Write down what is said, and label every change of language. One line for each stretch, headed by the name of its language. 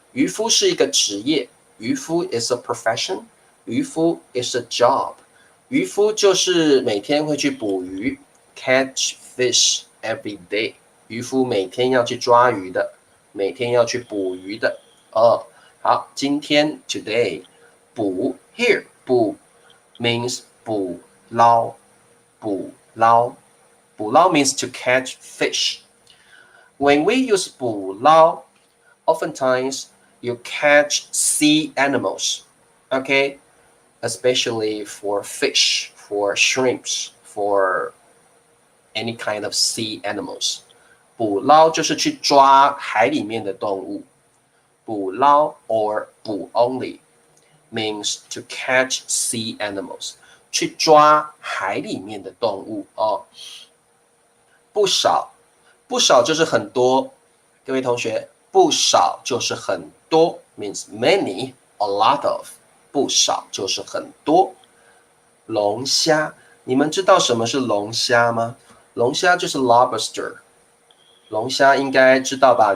Chinese: 渔夫是一个职业，渔夫
English: is a profession，
Chinese: 渔夫
English: is a job，
Chinese: 渔夫就是每天会去捕鱼 ，
English: catch fish every day。
Chinese: 渔夫每天要去抓鱼的，每天要去捕鱼的哦。好，今天 today 捕 here 捕 means 捕捞。
English: 捕捞，捕捞 means to catch fish. When we use 捕捞, oftentimes you catch sea animals, okay? Especially for fish, for shrimps, for any kind of sea animals.
Chinese: 捕捞就是去抓海里面的动物。
English: 捕捞 or 捕 only means to catch sea animals，
Chinese: 去抓海里面的动物哦。不少，不少就是很多。各位同学，不少就是很多
English: means many, a lot of，
Chinese: 不少就是很多。龙虾，你们知道什么是龙虾吗？龙虾就是 lobster。龙虾应该知道吧？